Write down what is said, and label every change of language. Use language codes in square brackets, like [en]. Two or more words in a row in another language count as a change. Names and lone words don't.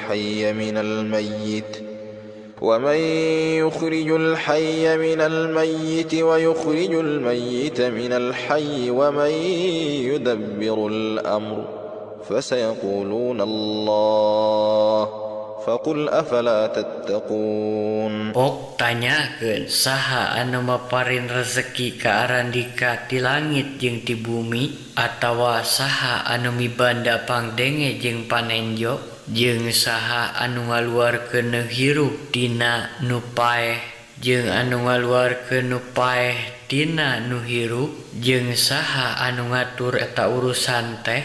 [ar] الحي من الميت ويخرج الميت من الحي ومن يدبر الأمر فسيقولون الله فقل أفلا تتقون. [su] Pok tanyakeun saha anu maparin rezeki ka Arandika ti langit jeung ti bumi, atawa saha anu mibanda pangdenge jeung panenjo, jeung saha anu ngaluarkeun nu hirup tina nu paeh jeung anu ngaluarkeun nu paeh tina nu hirup, jeung saha anu ngatur eta urusan teh.